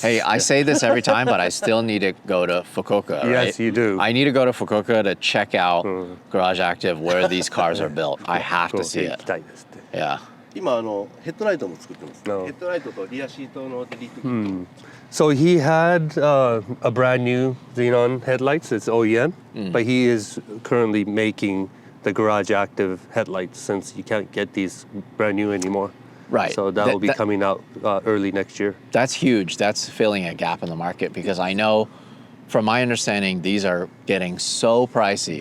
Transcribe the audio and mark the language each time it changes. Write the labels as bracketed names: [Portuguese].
[English] Hey, I say this every time, but I still need to go to Fukuoka, right? Yes, you do. I need to go to Fukuoka to check out Garage Active where these cars are built. I have to see [Japanese] 行 [English] it. [Japanese] きたいですって [English] Yeah. [Japanese] 今ヘッドライトも作ってます、 [English] No. [Japanese] ヘッドライトとリアシートのデリートキット、 [English] So he had a brand new xenon headlights. It's OEM, but he is currently making the Garage Active headlights since you can't get these brand new anymore. Right. So that will be coming out early next year. That's huge. That's filling a gap in the market because I know, from my understanding, these are getting so pricey.